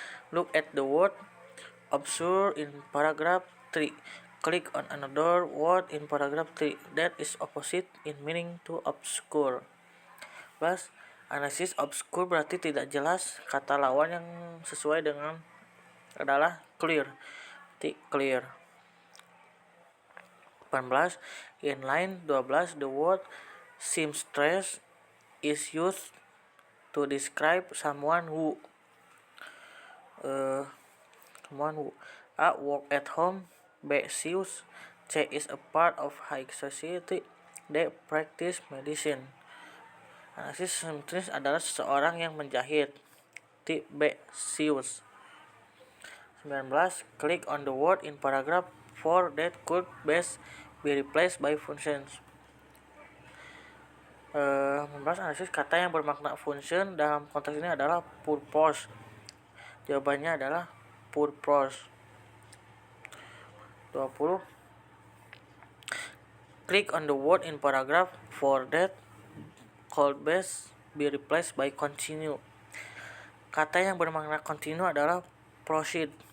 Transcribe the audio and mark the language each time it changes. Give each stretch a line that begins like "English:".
English: Look at the word absurd in paragraph 3. Click on another word in paragraph 3 that is opposite in meaning to obscure.
Indonesian: Plus, analisis obscure berarti tidak jelas. Kata lawan yang sesuai dengan adalah clear.
English: Clear. 18. In line 12, the word seamstress is used to describe someone who A. Work at home. B. Sews. C. Is a part of high society. D. Practice medicine.
Indonesian: Analisis seamstress adalah seseorang yang menjahit.
English: B. Sews. 19. Click on the word in paragraph 4 that could best be replaced by functions.
Indonesian: 19. Analisis kata yang bermakna function dalam konteks ini adalah purpose. Jawabannya adalah purpose.
English: 20. Click on the word in paragraph 4 that could best be replaced by continue.
Indonesian: Kata yang bermakna continue adalah proceed.